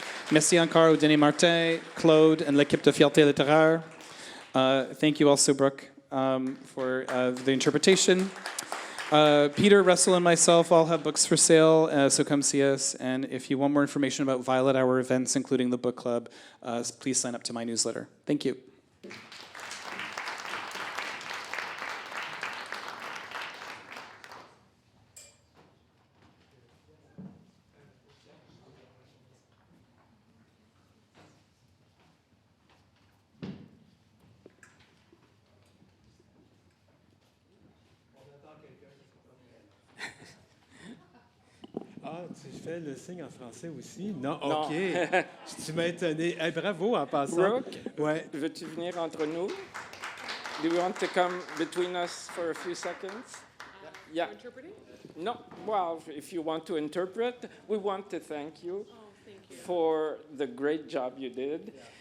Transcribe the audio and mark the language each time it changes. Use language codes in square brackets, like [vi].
[fr] Merci encore au Denis Martin, Claude, and l'équipe de Fierté Littéraire. [en] Thank you also, Brooke, for the interpretation. Peter, Russell, and myself all have books for sale, so come see us. And if you want more information about Violet Hour events, including the book club, please sign up to my newsletter. Thank you. [fr] Ah, tu fais le signe en français aussi? Non, OK. Tu m'as étonné. Hey, bravo en passant. Brooke, Ouais. veux-tu venir entre nous? [en] Do you want to come between us for a few seconds? Yeah. No, well, if you want to interpret, we want to thank you, for the great job you did.